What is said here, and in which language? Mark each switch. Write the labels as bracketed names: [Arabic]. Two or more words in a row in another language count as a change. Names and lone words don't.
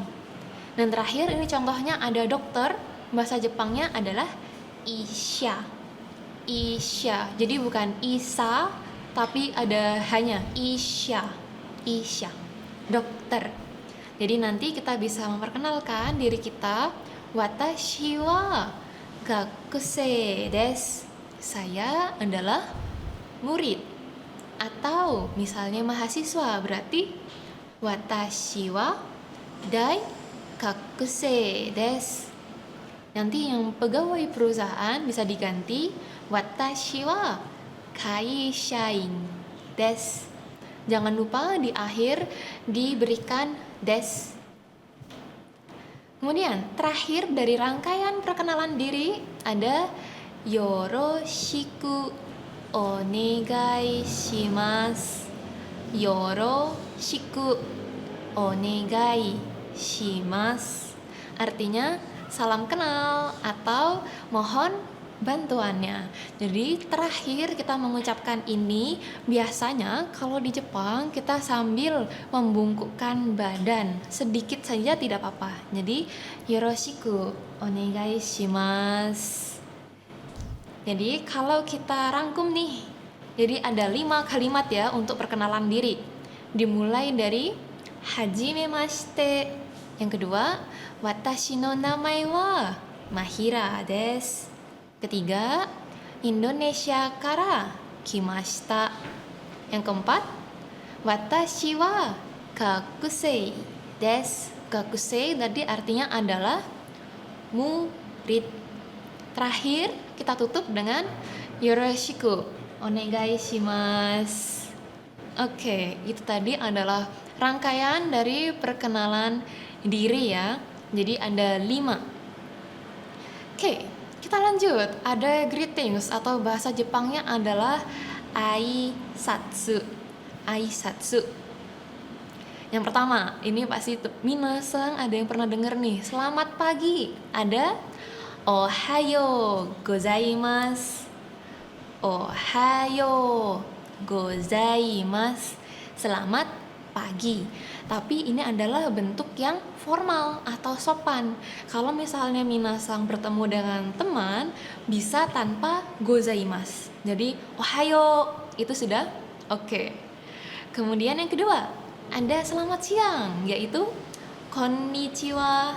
[Indonesian] Dan terakhir ini contohnya ada dokter, bahasa Jepangnya adalah isha. Isha, jadi bukan isa, tapi ada hanya isha. Isha, dokter. Jadi nanti kita bisa memperkenalkan diri kita. [Japanese] 私は学生です. [Indonesian] Saya adalah murid. Atau misalnya mahasiswa, berarti [Japanese] 私は大学生です. [Indonesian] Nanti yang pegawai perusahaan bisa diganti [Japanese] 私は会社員です. [Indonesian] Jangan lupa di akhir diberikan des. Kemudian terakhir dari rangkaian perkenalan diri ada [Japanese] よろしくお願いします. よろしくお願いします. [Indonesian] Artinya salam kenal atau mohon bantuannya. Jadi terakhir kita mengucapkan ini, biasanya kalau di Jepang kita sambil membungkukkan badan sedikit saja tidak apa-apa. [Japanese] Jadi よろしくお願いします. [Indonesian] Jadi kalau kita rangkum nih, jadi ada 5 kalimat ya untuk perkenalan diri. Dimulai dari hajimemashite. Yang kedua, [Japanese] 私の名前はMahiraです. Ketiga, インドネシアから来ました. [Indonesian] Yang keempat, [Japanese] 私は学生です. [Indonesian] Gakusei tadi artinya adalah murid. Terakhir, kita tutup dengan [Japanese] よろしくお願いします. [Indonesian] Oke, itu tadi adalah rangkaian dari perkenalan diri ya. Jadi ada 5. Oke, kita lanjut. Ada greetings atau bahasa Jepangnya adalah aisatsu. [Japanese] Aisatsu. [Indonesian] Yang pertama, ini pasti minasang ada yang pernah denger nih. Selamat pagi. Ada [Japanese] おはようございます. おはようございます. [Indonesian] Selamat pagi. Tapi ini adalah bentuk yang formal atau sopan. Kalau misalnya minasang bertemu dengan teman, bisa tanpa gozaimasu. Jadi ohayo itu sudah oke. Kemudian yang kedua, ada selamat siang, yaitu konnichiwa.